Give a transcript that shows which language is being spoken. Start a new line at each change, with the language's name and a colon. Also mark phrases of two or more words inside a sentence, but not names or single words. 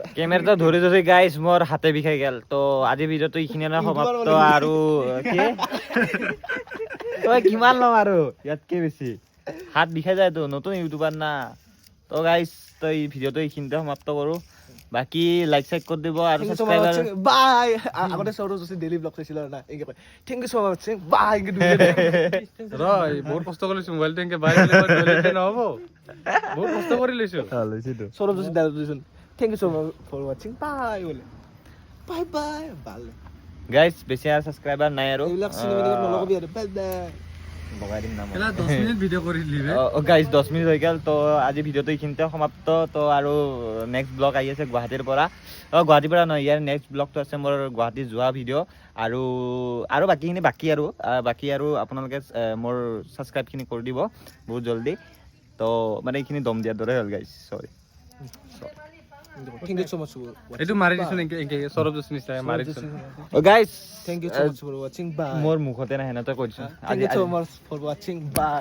Assamese: কেমেৰাটো ধৰি ধৰি গাইছ মোৰ হাতে বিষাই গেল তো আজি ভিডিঅ'টো এইখিনিয়ে সমাপ্ত আৰু কি তই কিমান ল'ম আৰু ইয়াতকে বেছি হাত বিষাই যায় তো নতুন ইউটিউবাৰ না তো গাইছ তই এই ভিডিঅ'টো এইখিনিতে সমাপ্ত কৰো বাকি লাইক চাইক কৰি দিব আৰু সাবস্ক্ৰাইবাৰ বাই আগতে সৌৰভ যোশী ডেইলি ব্লগ চাইছিল না এই কয়
English: thank you so much bye
Assamese: ইনকে দুই ৰয় বহুত কষ্ট কৰিছো মোবাইলটো এনেকে বাইরে গলে নহব বহুত কষ্ট কৰি লৈছো সৌৰভ যোশী ডাইলগ দিছন
English: thank you so much for watching bye
Assamese: বলে
English: bye bye
Assamese: ভালে গাইছ বেছি আৰু সাবস্ক্ৰাইবাৰ নাই আৰু এইবিলাক চিনেমেটিক নলগবি আৰু
English: bye bye
Assamese: বগাই দিম নাম এলা 10 মিনিট ভিডিঅ' কৰি দিলি গাইজ 10 মিনিট হৈ গ'ল তো আজি ভিডিঅ'টো এইখিনিতে সমাপ্ত তো আৰু
English: next vlog
Assamese: আহি আছে গুৱাহাটীৰ পৰা গুৱাহাটীৰ পৰা নহয় ইয়াৰ নেক্সট ব্লগটো আছে মোৰ গুৱাহাটী যোৱা ভিডিঅ' আৰু বাকীখিনি বাকী আৰু আপোনালোকে মোৰ ছাবস্ক্ৰাইবখিনি কৰি দিব বহুত জলদি তো মানে এইখিনি দম দিয়াৰ দৰে হ'ল গাইজ চৰি
English: thank you so much
Assamese: এইটো মাৰি দিছো এনেকে সৌৰভ যোশী নিচিনা মাৰি দিছো গাইজ
English: thank you so much for watching bye
Assamese: মোৰ মুখতে নাহে না তই কৈ দিছো
English: thank you so much for watching bye